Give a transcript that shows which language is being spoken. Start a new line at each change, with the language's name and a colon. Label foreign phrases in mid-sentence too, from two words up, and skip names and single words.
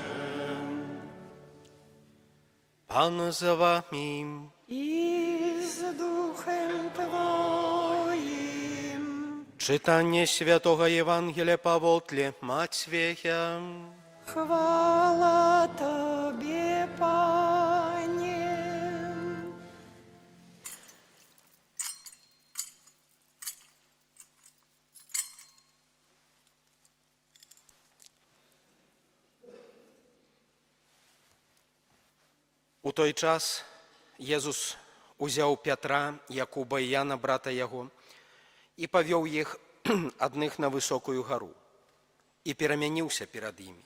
Polish: Pan za wami. I z duchem Twoim. Czytanie Świętego Ewangelia powodle Macieja. Chwała Tobie, Panie.
Belarusian: У той час Jezus узяў Пятра, Якуба і Яна, брата яго, і павёў іх адных на высокую гару, і перамяніўся перад імі.